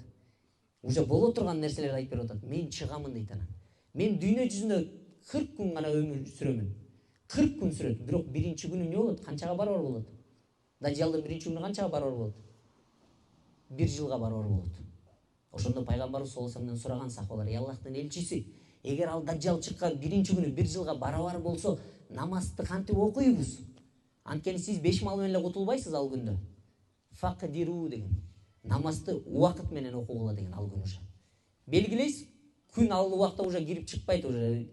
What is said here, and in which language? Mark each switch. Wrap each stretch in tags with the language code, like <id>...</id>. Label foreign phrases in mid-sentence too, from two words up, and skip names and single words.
<ky>Уже боло турган нерселерди айтып берип атат. Мен чыгамын дейт анан. Мен дүйнө жүзүндө 40 күн гана өмүр сүрөмүн. 40 күн сүрөт. Бирок биринчи күнү эмне болот? Канчага барабар болот? Даджалдын биринчи күнү канчага барабар болот? 1 жылга барабар болот. Ошондо пайгамбарыбыз</ky> <ar>صلى الله عليه وسلم</ar> <ky>сураган сахабалар, Аллахтын элчиси, эгер ал даджал чыккан биринчи күнү 1 жылга барабар болсо, намазды кантип окуйбуз? Анткени сиз 5 мал менен эле кутулбайсыз ал күндө. Факдиру деген. Намазды убакыт менен окугула деген ал күн уже. Белгилейсиз, күн ал убакта уже кирип чыкпайт уже.</ky>